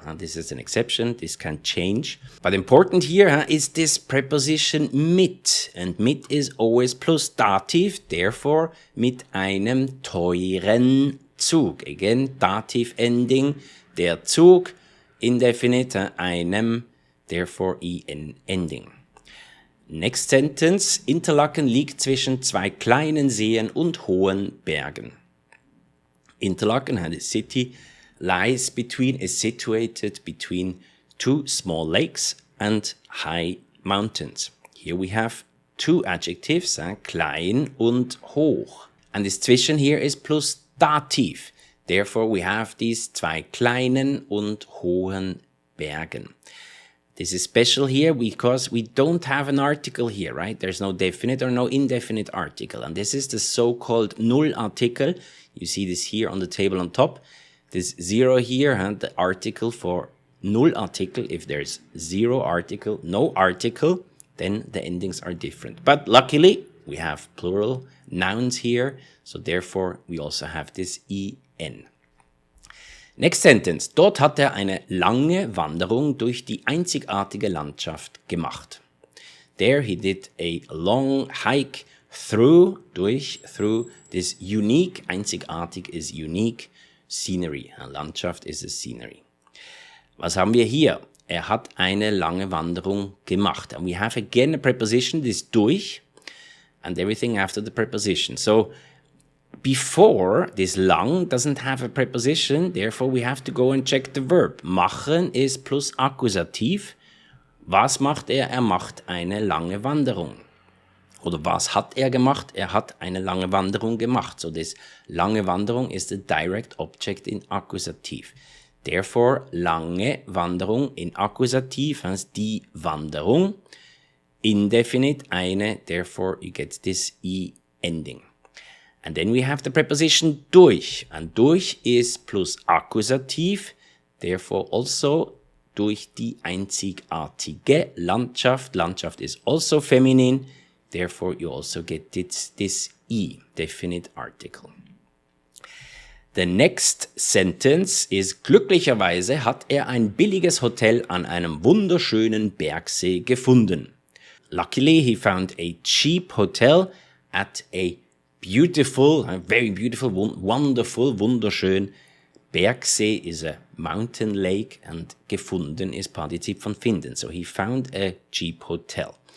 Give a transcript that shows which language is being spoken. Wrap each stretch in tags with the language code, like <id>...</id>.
<en>And this is an exception, this can change. But important here is this preposition mit. And mit is always plus Dativ, therefore</en> <de>mit einem teuren Zug.</de> <en>Again, Dativ ending, der Zug, indefinite, einem, therefore en ending. Next sentence,</en> <de>Interlaken liegt zwischen zwei kleinen Seen und hohen Bergen.</de> <en>Interlaken, the city, is situated between two small lakes and high mountains. Here we have two adjectives, klein und hoch. And this zwischen here is plus Dativ. Therefore we have these</en> <de>zwei kleinen und hohen Bergen.</de> <en>This is special here because we don't have an article here, right? There's no definite or no indefinite article. And this is the so-called null article. You see this here on the table on top. This 0 here, the article for null article. If there's 0 article, no article, then the endings are different. But luckily, we have plural nouns here. So therefore, we also have this en. Next sentence.</en> <de>Dort hat er eine lange Wanderung durch die einzigartige Landschaft gemacht.</de> <en>There he did a long hike through this unique, einzigartig is unique, scenery. Landschaft is a scenery.</en> <de>Was haben wir hier? Er hat eine lange Wanderung gemacht.</de> <en>And we have again a preposition, this durch, and everything after the preposition. So, before, this lang doesn't have a preposition, therefore we have to go and check the verb. Machen is plus Akkusativ.</en> <de>Was macht er? Er macht eine lange Wanderung. Oder was hat er gemacht? Er hat eine lange Wanderung gemacht.</de> <en>So this lange Wanderung is the direct object in Akkusativ.</en> <de>Therefore, lange Wanderung in Akkusativ heißt die Wanderung.</de> <en>Indefinite, eine, therefore you get this i ending. And then we have the preposition durch. And durch is plus Akkusativ, therefore also</en> <de>durch die einzigartige Landschaft.</de> <en>Landschaft is also feminine, therefore you also get this i, definite article. The next sentence is,</en> <de>glücklicherweise hat er ein billiges Hotel an einem wunderschönen Bergsee gefunden.</de> <en>Luckily, he found a cheap hotel at a beautiful, very beautiful, wonderful, wunderschön. Bergsee is a mountain lake and gefunden is</en> <de>Partizip von finden.</de> <en>So he found a cheap hotel.</en>